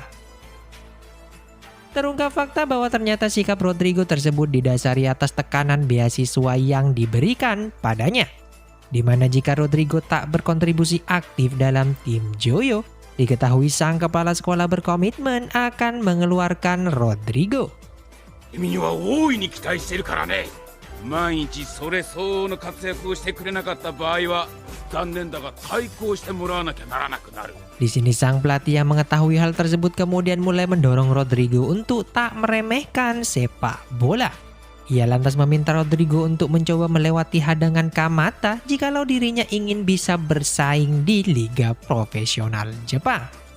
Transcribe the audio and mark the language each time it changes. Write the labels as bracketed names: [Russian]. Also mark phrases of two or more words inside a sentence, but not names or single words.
[Indonesian] Terungkap fakta bahwa ternyata sikap Rodrigo tersebut didasari atas tekanan beasiswa yang diberikan padanya, di mana jika Rodrigo tak berkontribusi aktif dalam tim Gioyo, diketahui sang kepala sekolah berkomitmen akan mengeluarkan Rodrigo. [Japanese] 君には大いに期待してるからね。万一それ相応の活躍をしてくれなかった場合は残念だが対抗してもらわなきゃならなくなる。 [Indonesian] Di sini sang pelatih yang mengetahui hal tersebut kemudian mulai mendorong Rodrigo untuk tak meremehkan sepak bola. Ia lantas meminta Rodrigo untuk mencoba melewati hadangan Kamata jikalau dirinya ingin bisa bersaing di liga profesional Jepang.